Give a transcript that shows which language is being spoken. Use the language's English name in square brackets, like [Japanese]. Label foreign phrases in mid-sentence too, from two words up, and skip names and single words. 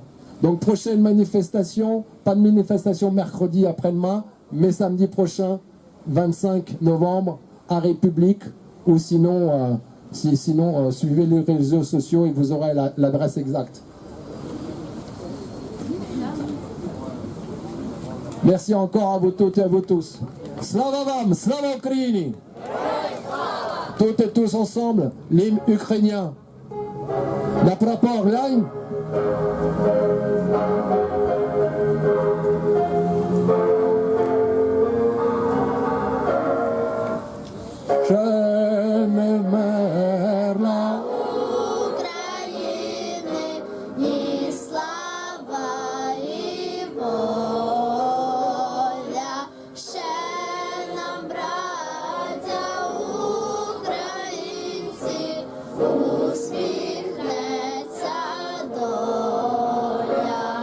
[French] Donc prochaine manifestation, pas de manifestation mercredi après-demain, mais samedi prochain, 25 novembre, à République, ou sinon, suivez les réseaux sociaux et vous aurez l'adresse exacte. Merci encore à vous toutes et à vous tous. [Ukrainian] Слава вам, слава Україні. [French] Toutes et tous ensemble, l'hymne ukrainien. [Ukrainian] На прапор глянь. Ще не вмерла України, ні слава і воля, ще нам, браття українці, усміхнеться доля.